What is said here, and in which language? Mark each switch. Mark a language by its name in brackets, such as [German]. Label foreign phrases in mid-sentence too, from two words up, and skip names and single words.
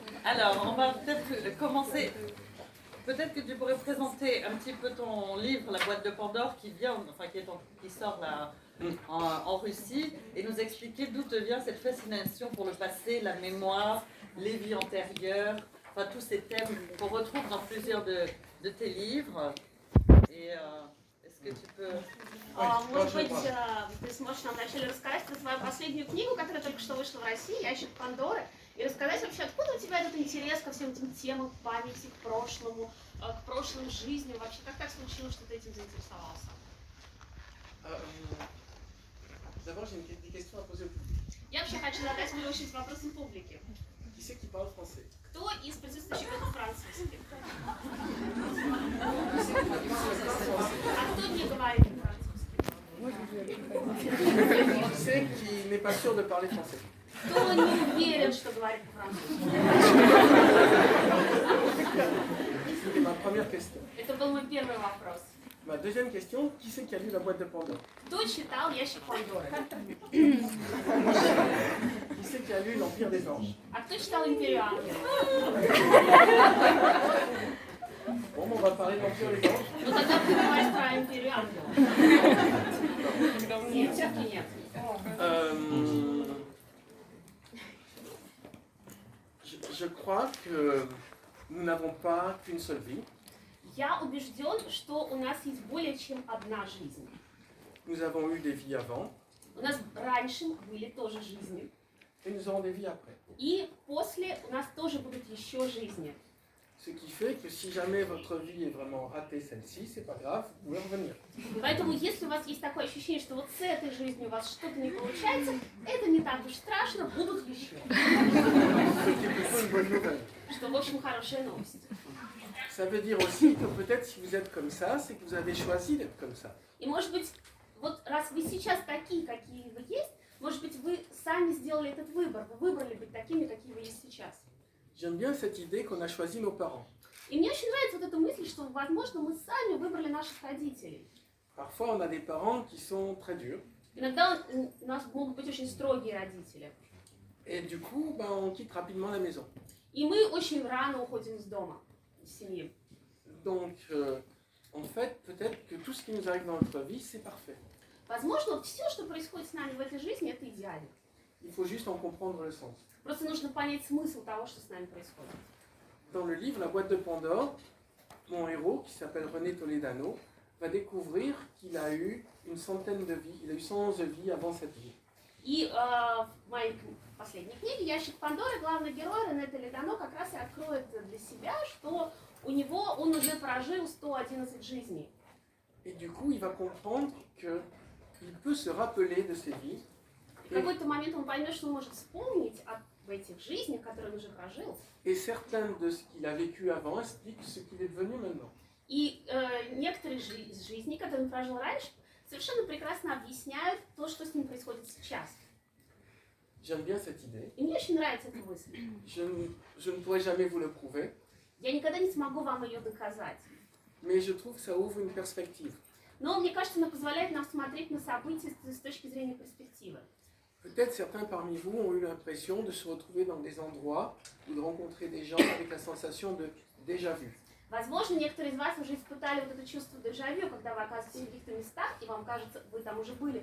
[French] Alors, on va peut-être commencer. Peut-être que tu pourrais présenter un petit peu ton livre, La boîte de Pandore, qui sort là en Russie, et nous expliquer d'où te vient cette fascination pour le passé, la mémoire, les vies antérieures, enfin tous ces thèmes qu'on retrouve dans plusieurs de tes livres. Et est-ce que tu peux... [Russian] Может быть, ты сможешь нам вначале рассказать про свою последнюю книгу, которая только что вышла в России, «Ящик Пандоры», и рассказать вообще, откуда у тебя этот интерес ко всем этим темам, к памяти, к прошлым жизням, вообще, как так случилось, что ты этим заинтересовался? [French] D'abord, j'ai des questions à poser au public. [Russian] Я вообще хочу задать в первую очередь вопросы публике. [French] Qui c'est qui parle français? [Russian] Кто из присутствующих говорит французский? А кто не говорит французский? [French] Qui c'est qui n'est pas sûr de parler français? [Russian] Кто не уверен, что говорит по-французски? [French] C'était ma première question. [Russian] Это был мой первый вопрос. [French] Ma deuxième question, qui c'est qui a lu La boîte de Pandore? [Russian] Кто читал «Ящик Пандоры»? [French] Qui c'est qui a lu L'Empire des Anges? [Russian] А кто читал «Империю ангелов»? [French] Bon, on va parler de l'Empire des Anges. [Russian] Ну тогда ты говоришь про «Империю ангелов». Нет, все-таки нет. [French] Je crois que nous n'avons pas qu'une seule vie. [Russian] Я убежден, что у нас есть более чем одна жизнь. [French] Nous avons eu des vies avant [Russian] У нас раньше были тоже жизни. [French] et nous aurons des vies après. [Russian] И после у нас тоже будут еще жизни. [French] Ce qui fait que si jamais votre vie est vraiment ratée, celle-ci, c'est pas grave, vous pouvez revenir. [Russian] Поэтому, если у вас есть такое ощущение, что вот с этой жизнью у вас что-то не получается, это не так уж страшно, будут еще. [French] Ce qui est plutôt une bonne nouvelle. [Russian] Что, в общем, хорошая новость. [French] Ça veut dire aussi que peut-être si vous êtes comme ça, c'est que vous avez choisi d'être comme ça. [Russian] И, может быть, вот раз вы сейчас такие, какие вы есть, может быть, вы сами сделали этот выбор, вы выбрали быть такими, какие вы есть сейчас. [French] J'aime bien cette idée qu'on a choisi nos parents. [Russian] И мне очень нравится вот эта мысль, что, возможно, мы сами выбрали наших родителей. [French] Parfois, on a des parents qui sont très durs. [Russian] Иногда у нас могут быть очень строгие родители. [French] Et du coup, on quitte rapidement la maison. [Russian] И мы очень рано уходим из дома, из семьи. [French] Donc, en fait, peut-être que tout ce qui nous arrive dans notre vie, c'est parfait. [Russian] Возможно, вот все, что происходит с нами в этой жизни, это идеально. [French] Il faut juste en comprendre le sens. [Russian] Просто нужно понять смысл того, что с нами происходит. [French] Dans le livre La boîte de Pandore, mon héros, qui s'appelle René Toledano, va découvrir qu'il a eu une centaine de vies, il a eu 111 vies avant cette vie. [Russian] И в моей последней книге «Ящик Пандоры» главный герой Рене Толедано как раз и откроет для себя, что он уже прожил 111 жизней. [French] Et du coup, il va comprendre qu'il peut se rappeler de ces vies. [Russian] В какой-то момент он поймет, что он может вспомнить об этих жизнях, которые он уже прожил. [French] Et certaines de ce qu'il a vécu avant expliquent ce qu'il est devenu maintenant. [Russian] И некоторые из жизней, которые он прожил раньше, совершенно прекрасно объясняют то, что с ним происходит сейчас. [French] J'aime bien cette idée. [Russian] И мне очень нравится эта мысль. [French] Je ne pourrai jamais vous le prouver, [Russian] Я никогда не смогу вам ее доказать. [French] mais je trouve que ça ouvre une perspective. [Russian] Но мне кажется, она позволяет нам смотреть на события с точки зрения перспективы. [French] Peut-être certains parmi vous ont eu l'impression de se retrouver dans des endroits ou de rencontrer des gens avec la sensation de déjà vu. [Russian] Возможно, некоторые из вас уже испытали вот это чувство дежавю, когда вы оказываетесь в каких-то местах, и вам кажется, вы там уже были.